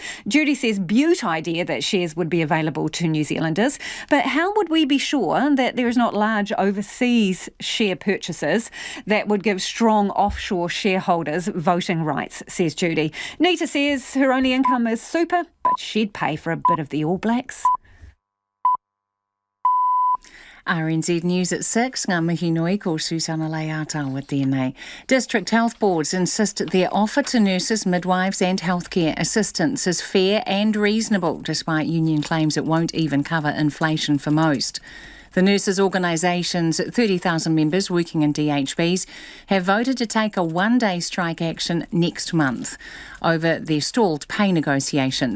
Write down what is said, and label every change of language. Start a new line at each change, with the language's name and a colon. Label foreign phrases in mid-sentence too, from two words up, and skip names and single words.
English: Judy says beaut idea that shares would be available to New Zealanders, but how would we be sure that there is not large overseas share purchases that would give strong offshore shareholders voting rights, says Judy. Nita says her only income is super, but she'd pay for a bit of the All Blacks. RNZ News at 6,
Māori: ngā mihi nui ko Susana Leata
English: with DNA. District health boards insist their offer to nurses, midwives and healthcare assistants is fair and reasonable, despite union claims it won't even cover inflation for most. The nurses' organisation's 30,000 members working in DHBs have voted to take a one-day strike action next month over their stalled pay negotiations.